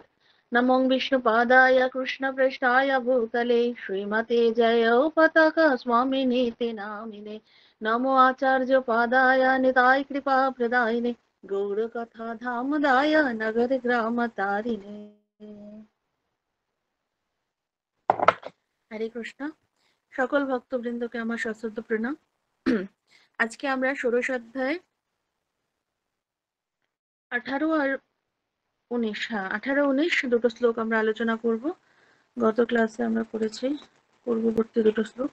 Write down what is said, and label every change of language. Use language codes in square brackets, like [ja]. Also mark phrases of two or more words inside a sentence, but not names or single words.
[sa] नमो विष्णुपादाय कृष्णप्रेष्ठाय भूतले श्रीमते जयोपताक स्वामिनीति नामिने। नमो आचार्यपादाय निताय कृपाप्रदायिने गौरकथा धामदाय नगर ग्राम तारिणे। [bn] হরে কৃষ্ণ। সকল ভক্তবৃন্দকে আমার সশ্রদ্ধ প্রণাম। আজকে আমরা ষোড়শ অধ্যায় 18 আর 19, 18, 19 দুটো শ্লোক আমরা আলোচনা করব। গত ক্লাসে আমরা পড়েছি পূর্ববর্তী দুটো শ্লোক।